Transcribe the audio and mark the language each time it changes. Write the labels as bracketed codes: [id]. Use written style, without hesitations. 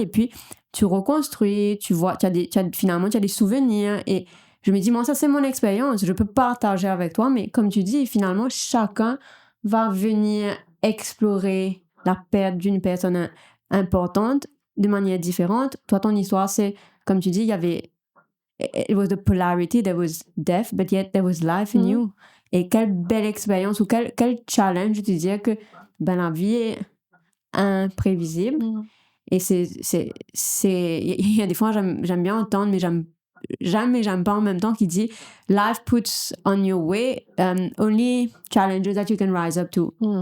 [fr] Et puis, tu reconstruis, tu vois, finalement, tu as des souvenirs. Et je me dis, moi, ça, c'est mon expérience, je peux partager avec toi. Mais comme tu dis, finalement, chacun va venir explorer la perte d'une personne importante de manière différente. Toi, ton histoire, c'est, comme tu dis, [en] it was the polarity, there was death, but yet there was life in you. [fr] Et quelle belle expérience, ou quel challenge de te dire que la vie est imprévisible. Et il y a des fois, j'aime bien entendre, mais j'aime pas en même temps, qui dit [en] life puts on your way only challenges that you can rise up to.